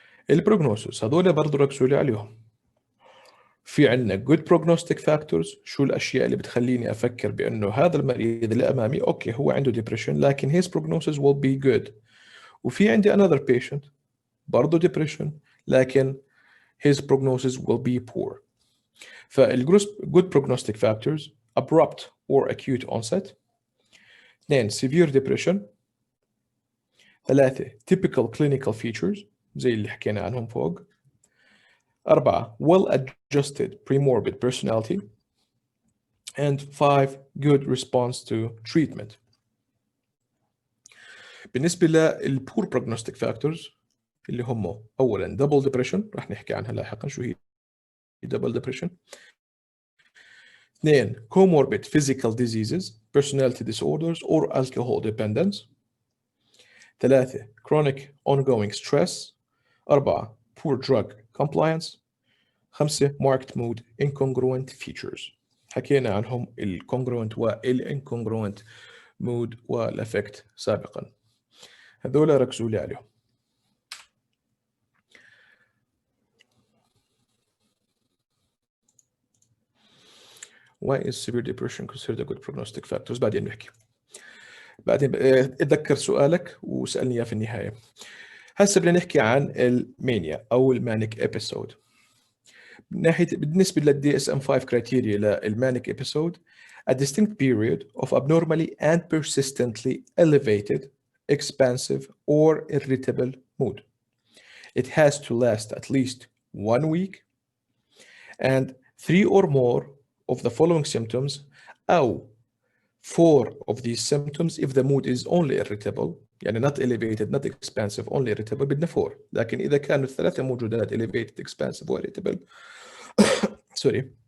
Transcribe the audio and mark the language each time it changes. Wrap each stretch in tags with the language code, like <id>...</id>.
<ar>البروجنوسيس هذول برضه ركزوا لي عليهم. في عندنا good prognostic factors، شو الأشياء اللي بتخليني أفكر بأنه هذا المريض اللي أمامي أوكي هو عنده depression لكن</ar> <en>his prognosis will be good.</en> <ar>وفي عندي</ar> <en>another patient</en> <ar>برضه</ar> <en>depression</en> <ar>لكن</ar> <en>his prognosis will be poor. good prognostic factors abrupt or acute onset. 2 severe depression.</en> <ar>3</ar> <en>typical clinical features</en> <ar>زي اللي حكينا عنهم فوق.</ar> <en>4 well-adjusted premorbid personality. And 5 good response to treatment.</en> <ar>بالنسبة للpoor prognostic factors اللي هم أولاً double depression راح نحكي عنها لاحقاً شو هي double depression.</ar> <en>2 comorbid physical diseases, personality disorders or alcohol dependence. 3 chronic ongoing stress. 4 poor drug compliance. 5 marked mood incongruent features.</en> <ar>حكينا عنهم الcongruent والincongruent mood والaffect سابقا. هذول ركزوا لي عليهم.</ar> <en>Why is severe depression considered a good prognostic factors؟</en> <ar>بعدين نحكي. بعدين اتذكر سؤالك وسألني إياه في النهاية. هسه بدنا نحكي عن المانيا أو المانيك إبيسود. بالنسبة للدي اس ام</ar> <en>5 criteria للمانيك episode, a distinct period of abnormally and persistently elevated, expansive or irritable mood. It has to last at least 1 week and 3 or more of the following symptoms</en> <ar>أو</ar> <en>4 of these symptoms if the mood is only irritable</en> <ar>يعني</ar> <en>not elevated not expansive only irritable</en> <ar>بدنا 4 لكن إذا كانوا الثلاثة موجودات</ar> <en>elevated expansive و irritable sorry</en>